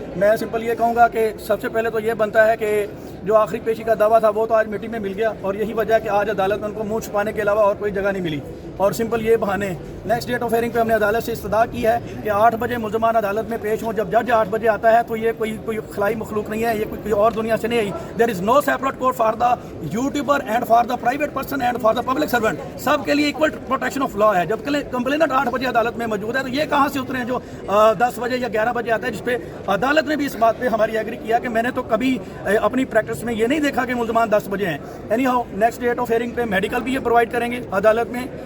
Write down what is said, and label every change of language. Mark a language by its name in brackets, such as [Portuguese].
[Urdu] میں سمپل یہ کہوں گا کہ سب سے پہلے تو یہ بنتا ہے کہ جو آخری پیشی کا دعویٰ تھا وہ تو آج مٹی میں مل گیا اور یہی وجہ ہے کہ آج عدالت میں ان کو منہ چھپانے کے علاوہ اور کوئی جگہ نہیں ملی. اور سمپل یہ بہانے نیکسٹ ڈیٹ آف ہیئرنگ پہ ہم نے عدالت سے استدعا کی ہے کہ 8 بجے ملزمان عدالت میں پیش ہوں. جب جج 8 بجے آتا ہے تو یہ کوئی خلائی مخلوق نہیں ہے، یہ کوئی اور دنیا سے نہیں آئی. [English] There is no separate court for the youtuber and for the private person and for the public servant. [Urdu] سب کے لیے ایکول پروٹیکشن آف لا ہے. جب کمپلیننٹ 8 بجے عدالت میں موجود ہے تو یہ کہاں سے اترے ہیں جو 10 بجے یا 11 بجے آتا ہے، جس پہ عدالت نے بھی اس بات پہ ہماری ایگری کیا کہ میں نے تو کبھی اپنی پریکٹس میں یہ نہیں دیکھا کہ ملزمان 10 بجے ہیں. Any how next date of hearing پہ میڈیکل بھی یہ پرووائڈ کریں گے عدالت میں.